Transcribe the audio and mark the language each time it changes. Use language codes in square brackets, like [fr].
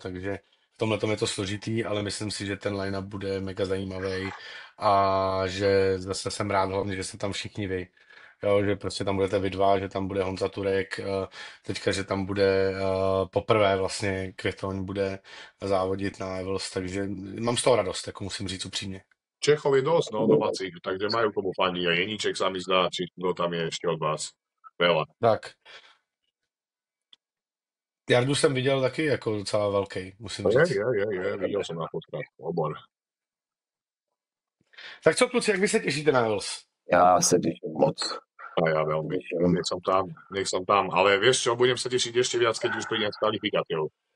[cs] Takže v tomhle je to složitý, ale myslím si, že ten line-up bude mega zajímavý a že zase jsem rád hlavně, že se tam všichni vy. Jo, že prostě tam budete vy dva, že tam bude Honza Turek, teďka, že tam bude poprvé vlastně Květoň bude závodit na Evels, takže mám z toho radost, jako musím říct upřímně. [sk] Čechov je dosť, no, domácich, takže majú komu fandí. A Jeníček sa mi zdá, či kto tam je ešte od vás. Veľa. Tak. [cs] Jardu jsem viděl taky jako docela velký, musím říct. Je, viděl jsem na fotkách, obor. Tak co, kluci, jak vy se těšíte na Evels? Já se těším moc. [sk] A ja veľmi. Nech som tam. Ale vieš čo, budem sa tešiť ešte viac, keď už prídem s kvalifikáciou.